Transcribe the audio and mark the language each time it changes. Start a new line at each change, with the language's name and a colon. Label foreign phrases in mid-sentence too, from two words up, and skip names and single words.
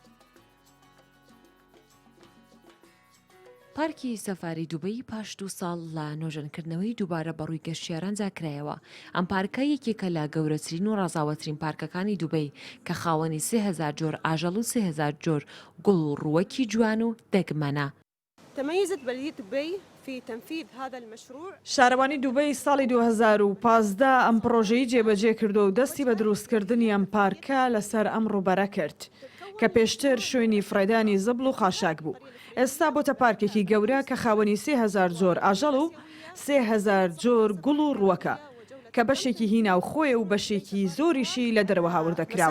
Central Kurdish: پارکی سەفاری دووبەی پاش 2 ساڵ لە نۆژەنکردنەوەی دووبارە بەڕووی گەشتیاران جاکرایەوە. ئەم پارکە یەکێکە لە گەورەترین و ڕازاوەترین پارکەکانی دووبەی کە خاوەنی 3000 جۆر ئاژەڵ و 3000 جۆر گوڵ و ڕووەکی جوان و دەگمەنە.
Arabic: تميزت بلدية دبي في تنفيذ هذا المشروع.
Central Kurdish: شارەوانی دووبەی ساڵی 2015 ئەم پرۆژەی جێبەجێ کردو و دەستی بە دروستکردنی ئەم پارکە لەسەر ئەم ڕووبەرە کرد کە پێشتر شوێنی فرەدانی زبل و خاشاک بوو. ئێستا بۆتە پارکێکی گەورە کە خاوەنی 3000 جۆر ئاژەڵ و 3000 جۆر گوڵ و ڕووەکە کە بەشێکی هینا و خۆی و بەشێکی زۆریشی لە دەرەوە هاوردەکراوە.